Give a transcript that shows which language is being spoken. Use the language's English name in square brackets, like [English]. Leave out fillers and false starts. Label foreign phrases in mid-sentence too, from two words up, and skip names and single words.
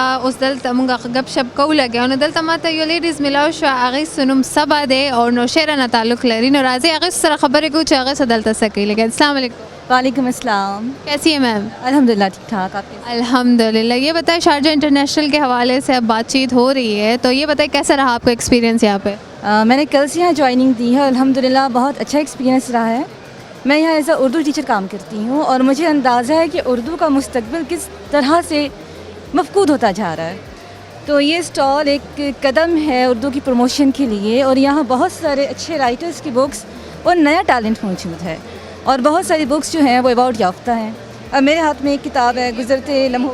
[Pashto] اوس دلته موږ غب شپ کوو لګیا نو دلته ماته یو لیډیز ملاو شو هغې سنوم صبا دی او نوشیره نه تعلق لري نو راځئ هغې سره خبرې کوو چې هغې څه دلته څه کوي لګیا [Arabic] السلام علیکم وعلیکم السلام [Urdu] کیسی ہے میم الحمدللہ ٹھیک ٹھاک آپ الحمدللہ یہ بتائیں شارجہ انٹرنیشنل کے حوالے سے اب بات چیت ہو رہی ہے تو یہ بتائیں کیسا رہا آپ کا ایکسپیرینس یہاں پہ میں نے کل سے یہاں جوائننگ دی ہے الحمدللہ بہت اچھا ایکسپیرینس رہا ہے میں یہاں [English] as a Urdu teacher [Urdu] کام کرتی ہوں اور مجھے اندازہ ہے کہ اردو کا مستقبل کس طرح سے مفقود ہوتا جا رہا ہے تو یہ اسٹال ایک قدم ہے اردو کی پروموشن کے لیے اور یہاں بہت سارے اچھے رائٹرز کی بکس اور نیا ٹیلنٹ موجود ہے اور بہت ساری بکس جو ہیں وہ ایوارڈ یافتہ ہیں اب میرے ہاتھ میں ایک کتاب ہے گزرتے لمحوں